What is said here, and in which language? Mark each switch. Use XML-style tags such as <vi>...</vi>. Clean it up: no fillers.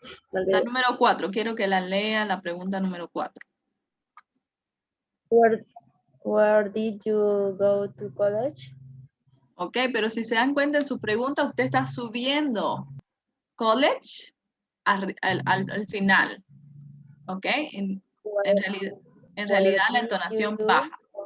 <es>La número 4, quiero que la lea, la pregunta número 4.</es> <en>Where did you go to college?</en> <es>Ok, pero si se dan cuenta en su pregunta, usted está subiendo college al final. Ok, en realidad la entonación baja.</es>